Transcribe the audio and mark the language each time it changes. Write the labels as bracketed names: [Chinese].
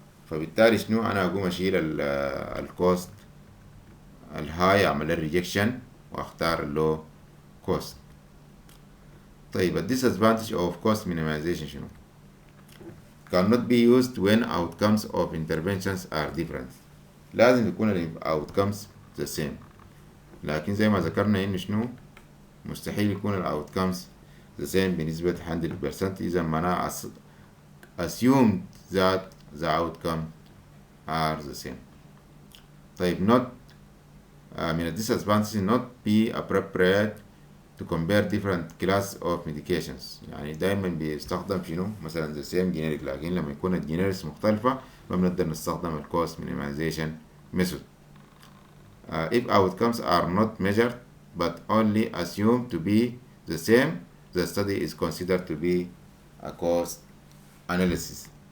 [Arabic] فبالتالي شنو انا اقوم اشيل الكوست الهاي، اعمل الريجكشن واختار اللو كوست. [English] طيب ال disadvantage of cost minimization شنو؟ cannot be used when outcomes of interventions are different. [Arabic] لازم يكون ال outcomes [English] the same، [Arabic] لكن زي ما ذكرنا انه شنو مستحيل يكون ال outcomes the same بنسبة 100%. إذا معناه [English] assumed that the outcome are the same. طيب not [Arabic] من ال [English] disadvantages not be appropriate to compare different class of medications. [Arabic] يعني دايما بيستخدم شنو مثلا [English] the same generic، [Arabic] لكن لما يكون الجينيركس مختلفة ما بنقدر نستخدم ال [English] cost minimization method. If outcomes are not measured but only assumed to be the same, the study is considered to be a cost analysis.